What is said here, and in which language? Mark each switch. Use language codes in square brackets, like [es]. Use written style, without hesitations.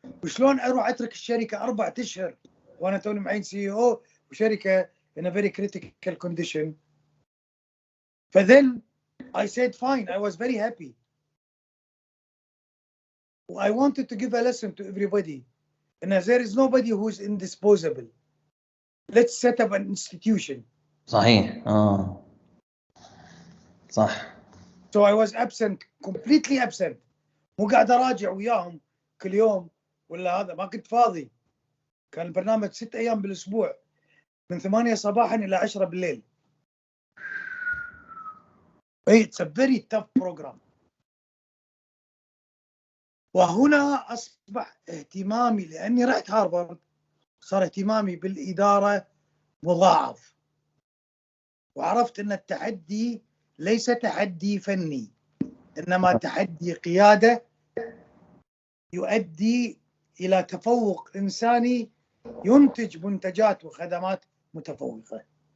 [ar] وشلون أروح أترك الشركة 4 أشهر وأنا توني معين CEO وشركة [en] in a very critical condition. فthen I said fine. I was very happy. I wanted to give a lesson to everybody. And there is nobody who is indisposable. Let's set up an institution. [ar] صحيح. صح. [en] So I was absent, completely absent. [ar] مو قاعد اراجع وياهم كل يوم ولا هذا، ما كنت فاضي. كان البرنامج 6 ايام بالاسبوع من 8 صباحا الى 10 بالليل. [en] It's a very tough program. [ar] وهنا اصبح اهتمامي، لاني رحت هارفارد، صار اهتمامي بالاداره مضاعف. وعرفت ان التحدي ليس تحدي فني، انما تحدي قياده يؤدي الى تفوق انساني ينتج منتجات وخدمات متفوقه.